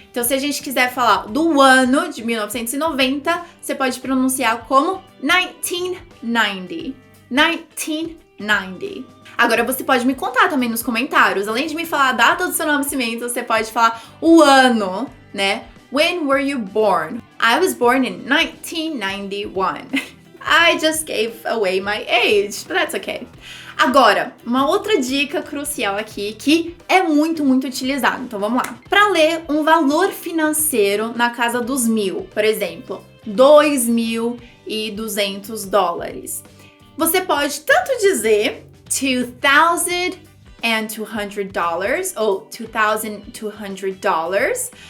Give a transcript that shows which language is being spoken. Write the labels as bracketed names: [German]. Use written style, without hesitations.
[Portuguese] Então, se a gente quiser falar do ano de 1990, você pode pronunciar como 1990. 1990. Agora você pode me contar também nos comentários. Além de me falar a data do seu nascimento, você pode falar o ano, né? [English] When were you born? I was born in 1991. I just gave away my age, but that's okay. [Portuguese] Agora, uma outra dica crucial aqui que é muito utilizada. Então vamos lá. Para ler um valor financeiro na casa dos 1000, por exemplo, $2.200. Você pode tanto dizer $2,200 ou $2,200.